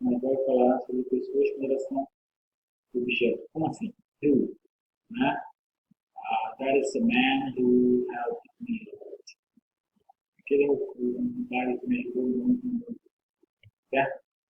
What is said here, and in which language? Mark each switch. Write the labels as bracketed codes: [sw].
[pt] Mas vai falar sobre pessoas com relação ao objeto. Como assim? Who, né? [en] That is the man who helped me. [pt] Aquele é o cara que me ajudou muito, certo?